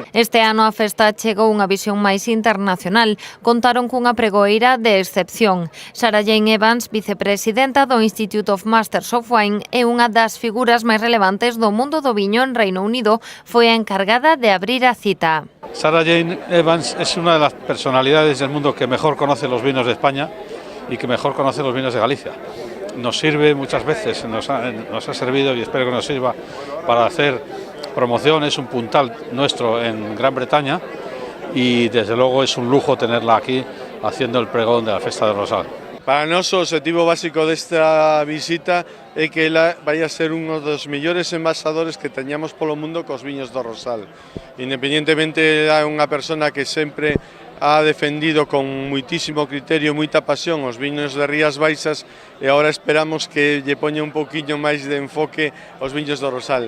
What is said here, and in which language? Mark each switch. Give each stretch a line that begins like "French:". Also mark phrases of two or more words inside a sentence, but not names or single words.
Galician: Este ano a festa chegou unha visión máis internacional. Contaron cunha pregoeira de excepción. Sarah Jane Evans, vicepresidenta do Institute of Masters of Wine e unha das figuras máis relevantes do mundo do viño en Reino Unido, foi a encargada de abrir a cita.
Spanish: Sarah Jane Evans es una de las personalidades del mundo que mejor conoce los vinos de España y que mejor conoce los vinos de Galicia. Nos sirve muchas veces, nos ha servido y espero que nos sirva para hacer promoción. Es un puntal nuestro en Gran Bretaña y desde luego es un lujo tenerla aquí haciendo el pregón de la Festa del Rosal.
Galician: Para nós o objetivo básico desta visita é que ela vai a ser un dos mellores embaixadores que teñamos polo mundo cos viños do Rosal. Independentemente é unha persona que sempre ha defendido con muitísimo criterio, moita pasión os viños de Rías Baixas e agora esperamos que lle poña un poquinho máis de enfoque aos viños do Rosal.